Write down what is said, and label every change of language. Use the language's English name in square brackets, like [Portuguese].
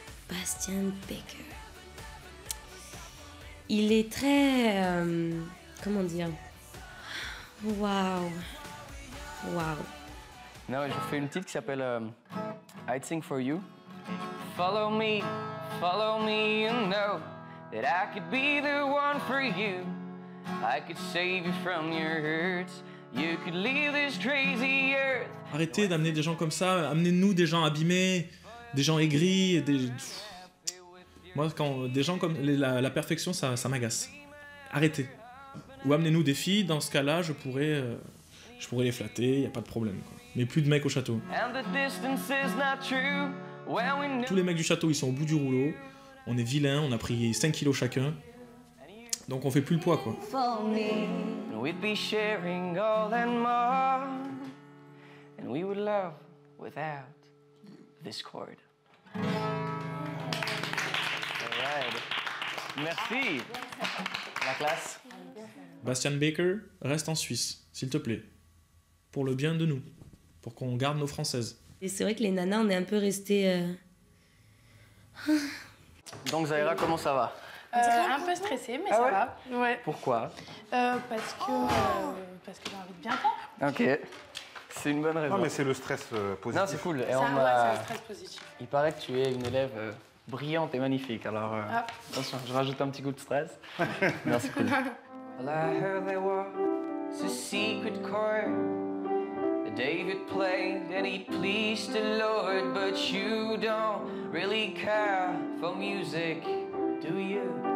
[French] Bastien Baker. Il est très... comment dire? Waouh. Waouh. Non, je fais une petite qui s'appelle I'd Sing For You. [English] Follow me, you know that I could be the one for you. I could save you from your hurts. You could leave this crazy earth. [French] Arrêtez d'amener des gens comme ça, amenez-nous des gens abîmés, des gens aigris, Moi, quand des gens comme la perfection, ça m'agace. Arrêtez. Ou amenez-nous des filles, dans ce cas-là, je pourrais les flatter, y a pas de problème, quoi. Mais plus de mecs au château. [English] And the distance is not true. When we know [French] Tous les mecs du château, ils sont au bout du rouleau. On est vilains, on a pris 5 kilos chacun. Donc on fait plus le poids, quoi. [English] for me, we'd be sharing all and more. And we would love without discord. All right. [French] Merci. La classe. Bastian Baker, reste en Suisse, s'il te plaît. Pour le bien de nous. Pour qu'on garde nos françaises. Et c'est vrai que les nanas, on est un peu restés... Donc Zahira, comment ça va? Un peu stressée, mais ça va. Ouais. Pourquoi? Parce que j'ai envie de bien faire. Ok. C'est une bonne raison. Non, mais c'est le stress positif. Non, c'est cool. Et C'est un stress positif. Il paraît que tu es une élève brillante et magnifique. Alors, attention, je rajoute un petit coup de stress. Non, c'est cool. [English] Well, I heard there was a secret chord that David played and he pleased the Lord, but you don't really care for music, do you?